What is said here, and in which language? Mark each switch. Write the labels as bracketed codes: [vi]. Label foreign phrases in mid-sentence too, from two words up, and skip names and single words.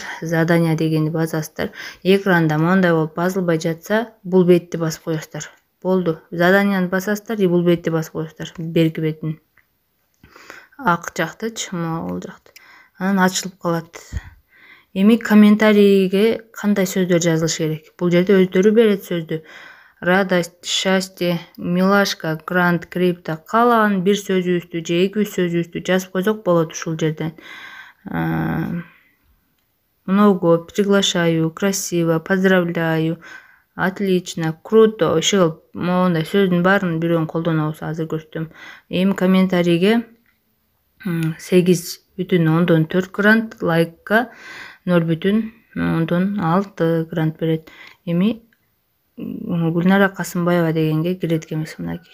[ky] Задание дегенди басасыздар. Экранда мондай болуп басылбай жатса, бул бетти басып коесуздар. Болду. Заданияны басасыздар и бул бетти басып коесуздар. Берки бетин. Ак жактычы, могул жакты. Анан ачылып калат. Эми комментарийге кандай сөздөр жазылыш керек? Бул жерде өздөрү берет сөздү. [ru] Радость, счастье, милашка, грант, крипто. [ky] Каалаган бир сөзүбүздү же 2 сөзүбүздү жазып койсок болот ушул жерден. [ru] Много, приглашаю, красиво, поздравляю, отлично, круто. [ky] Ошол моундай сөздүн баарын бирөөнү колдонобуз, азыр көрсөтөм. Эми комментарийге 8,4 грант, лайкка 0,6 грант берет. Эми Гүлнара Касымбаева дегенге кирет экенбиз, мынакей.